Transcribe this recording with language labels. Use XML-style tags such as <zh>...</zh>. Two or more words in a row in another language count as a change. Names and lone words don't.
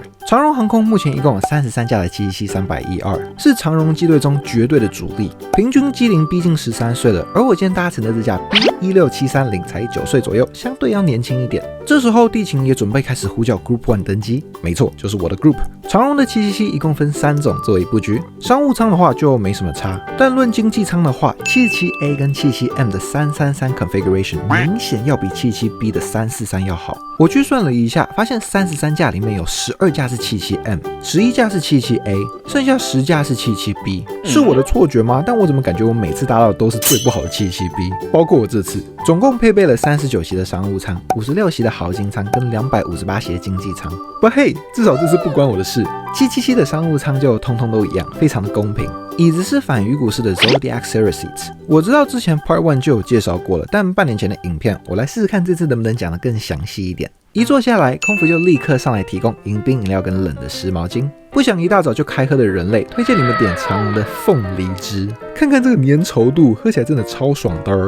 <zh>長榮航空目前一共有33架的777-312，是長榮機隊中絕對的主力，平均機齡逼近13歲了。而我今天搭乘的這架 B16730才9歲左右，相對要年輕一點。這時候地勤也準備開始呼叫 Group 1登機，沒錯，就是我的 Group。長榮的777一共分3種座位布局，商務艙的話就沒什麼差，但論經濟艙的話 ，77A 跟77M 的333 configuration 明顯要比77B 的343要好。我去算了一下，發現33架裡面有12架是77M， 11架是77A， 剩下10架是77B。是我的錯覺嗎？但我怎麼感覺我每次搭到的都是最不好的77B？包括我這次，總共配備了39席的商務艙、56席的豪金艙跟258席的經濟艙。</zh> <en>But hey，</en> <zh>至少這次不關我的事。777的商務艙就通通都一樣，非常的公平。椅子是反魚骨式的 Zodiac Series Seats，我知道之前 Part 1就有介紹過了，但半年前的影片，我來試試看這次能不能講得更詳細一點。一坐下來，空服就立刻上來提供迎賓飲料跟冷的濕毛巾。不想一大早就開喝的人類，推薦你們點長榮的鳳梨汁，看看這個粘稠度，喝起來真的超爽的。</zh>